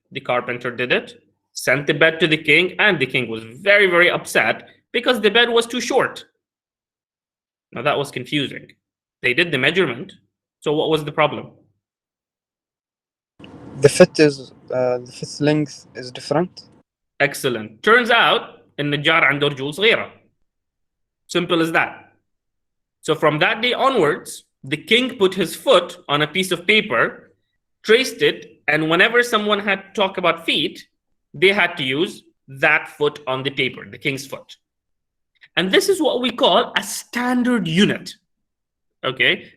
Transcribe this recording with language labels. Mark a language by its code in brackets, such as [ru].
[en] The carpenter did it, sent the bed to the king, and the king was very, very upset because the bed was too short. Now that was confusing. They did the measurement, so what was the problem? The fit's length is different. Excellent. Turns out [ar] النجار عنده رجول صغيرة. [en] Simple as that. So from that day onwards, the king put his foot on a piece of paper, traced it, and whenever someone had to talk about feet, they had to use that foot on the paper, the king's foot. And this is what we call a standard unit. Okay.